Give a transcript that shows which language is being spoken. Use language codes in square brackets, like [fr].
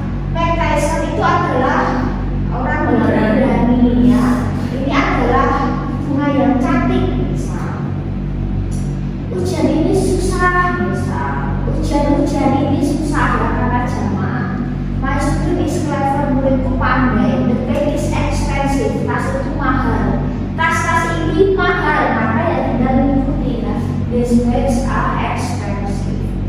[id] Mike Tyson itu adalah orang yang berani ya. Ini adalah bunga yang cantik. Misal hujan ini susah. Misal hujan ini susah ya karena jamak. [en] My student is clever, [id] muridku pandai. [en] The bag is expensive, [id] tas itu mahal. Tas ini mahal, maka ya tinggal mengikuti ya. [en] These bags are expensive.